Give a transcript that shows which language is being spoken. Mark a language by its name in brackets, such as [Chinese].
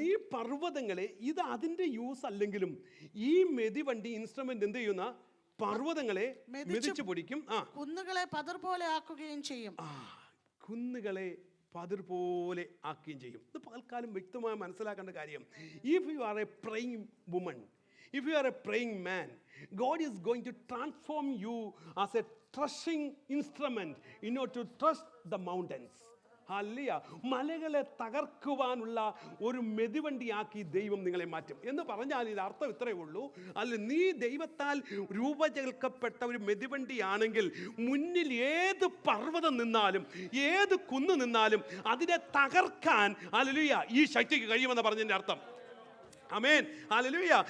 [Malayalam] നീ പർവ്വതങ്ങളെ, ഇത് അതിന്റെ യൂസ് അല്ലെങ്കിലും ഈ മെതിവണ്ടി ഇൻസ്ട്രുമെന്റ് എന്ത് ചെയ്യുന്ന? പർവ്വതങ്ങളെ മെതിച്ചു പൊടിക്കും. കുന്നുകളെ പതിർ പോലെ ആക്കുകയും ചെയ്യും. കുന്നുകളെ പതിർ പോലെ ആക്കുകയും ചെയ്യും. ഇത് പകൽക്കാലം വ്യക്തമായി മനസ്സിലാക്കേണ്ട കാര്യം. [English] If you are a praying woman, if you are a praying man, God is going to transform you as a threshing instrument in order to thresh the mountains. [Malayalam] Hallelujah. മലകളെ തകർക്കുവാനുള്ള ഒരു മെതിവണ്ടിയാക്കി ദൈവം നിങ്ങളെ മാറ്റും എന്ന് പറഞ്ഞാൽ ഇത് അർത്ഥം ഇത്രയേ ഉള്ളൂ. അല്ല, നീ ദൈവത്താൽ രൂപചേർക്കപ്പെട്ട ഒരു മെതിവണ്ടിയാണെങ്കിൽ മുന്നിൽ ഏത് പർവ്വതം നിന്നാലും ഏത് കുന്ന് നിന്നാലും അതിനെ തകർക്കാൻ ഹല്ലേലൂയ ഈ ശക്തിക്ക് കഴിയുമെന്ന് പറഞ്ഞതിൻ്റെ അർത്ഥം. ആമേൻ. ഹല്ലേലൂയ.